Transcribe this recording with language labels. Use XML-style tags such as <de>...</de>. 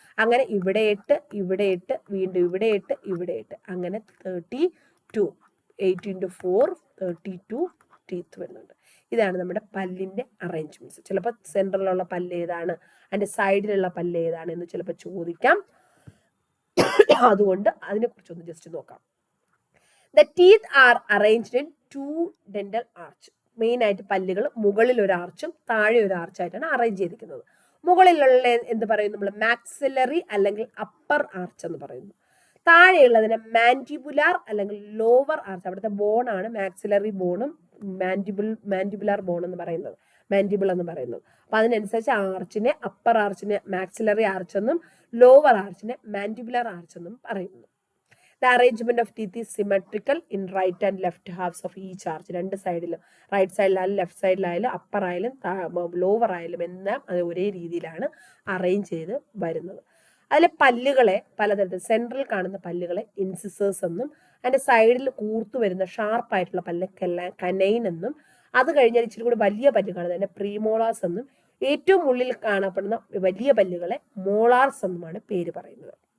<ml>അങ്ങനെ ഇവിടെ 8, ഇവിടെ 8, വീണ്ടും ഇവിടെ 8, ഇവിടെ 8, അങ്ങനെ 32, 8 × 4 32 ടീത്ത് വരുന്നുണ്ട്. ഇതാണ് നമ്മുടെ പല്ലിന്റെ അറേഞ്ച്മെന്റ്സ്. ചിലപ്പോൾ സെൻട്രലിലുള്ള പല്ല് ഏതാണ്, അതിന്റെ സൈഡിലുള്ള പല്ല് ഏതാണ് എന്ന് ചിലപ്പോൾ ചോദിക്കാം. അതുകൊണ്ട് അതിനെക്കുറിച്ചൊന്ന് ജസ്റ്റ് നോക്കാം.</ml> <en>The teeth are arranged in 2 dental arch.</en> <ml>Main ആയിട്ട് പല്ലുകൾ മുകളിൽ ഒരു ആർച്ചും താഴെ ഒരു ആർച്ചായിട്ടാണ് അറേഞ്ച് ചെയ്തിരിക്കുന്നത്. മുകളിലുള്ള എന്ത് പറയും നമ്മൾ? മാക്സിലറി അല്ലെങ്കിൽ അപ്പർ ആർച്ച് എന്ന് പറയുന്നു. താഴെയുള്ളതിനെ മാൻഡിബുലാർ അല്ലെങ്കിൽ ലോവർ ആർച്ച്. അവിടുത്തെ ബോണാണ് മാക്സിലറി ബോണും മാൻഡിബുലാർ ബോൺ എന്ന് പറയുന്നത്, മാൻഡിബിൾ എന്ന് പറയുന്നത്. അപ്പൊ അതിനനുസരിച്ച് ആർച്ചിനെ അപ്പർ ആർച്ചിനെ മാക്സിലറി ആർച്ച് എന്നും ലോവർ ആർച്ചിനെ മാൻഡിബുലാർ ആർച്ച് എന്നും പറയുന്നു.</ml> <en>The arrangement of teeth is symmetrical in right and left halves of each arch.</en> <ml>2 സൈഡിലും, റൈറ്റ് സൈഡിലായാലും ലെഫ്റ്റ് സൈഡിലായാലും അപ്പർ ആയാലും ലോവർ ആയാലും എല്ലാം അത് ഒരേ രീതിയിലാണ് അറേഞ്ച് ചെയ്ത് വരുന്നത്. അതിലെ പല്ലുകളെ പലതരത്തിൽ, സെൻട്രൽ കാണുന്ന പല്ലുകളെ ഇൻസിസേഴ്സ് എന്നും, അതിന്റെ സൈഡിൽ കൂർത്തു വരുന്ന ഷാർപ്പായിട്ടുള്ള പല്ല് കനൈൻ എന്നും, അത് കഴിഞ്ഞാൽ ഇച്ചിരി കൂടി വലിയ പല്ല് കാണുന്നതിനെ പ്രീമോളാർസ് എന്നും, ഏറ്റവും ഉള്ളിൽ കാണപ്പെടുന്ന വലിയ പല്ലുകളെ മോളാർസ് എന്നുമാണ് പേര് പറയുന്നത്.</ml>